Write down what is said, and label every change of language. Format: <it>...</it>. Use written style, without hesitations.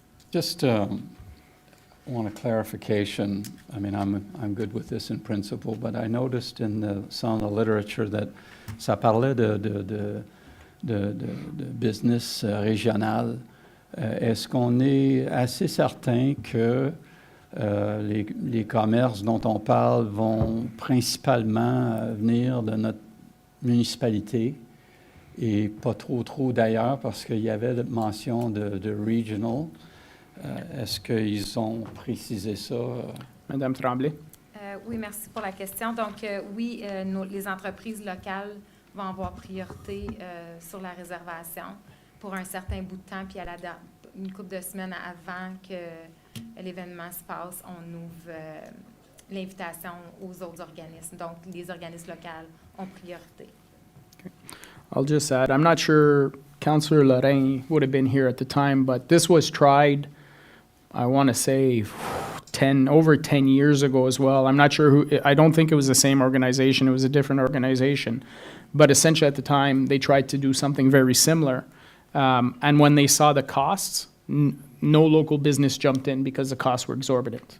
<en>Just want a clarification. I mean, I'm good with this in principle, but I noticed in some of the literature that</en> <fr>ça parlait de business régional. Est-ce qu'on est assez certain que les commerces dont on parle vont principalement venir de notre municipalité et pas trop d'ailleurs, parce qu'il y avait mention de regional? Est-ce qu'ils ont précisé ça? Madame Tremblay? Oui, merci pour la question. Donc, oui, les entreprises locales vont avoir priorité sur la réservation pour un certain bout de temps, puis une couple de semaines avant que l'événement se passe, on ouvre l'invitation aux autres organismes. Donc, les organismes locaux ont priorité.</fr> <en>Okay. I'll just add, I'm not sure Councillor Lorraine would have been here at the time, but this was tried, I want to say, over 10 years ago as well. I'm not sure who, I don't think it was the same organization, it was a different organization. But essentially at the time, they tried to do something very similar. And when they saw the costs, no local business jumped in because the costs were exorbitant.</en>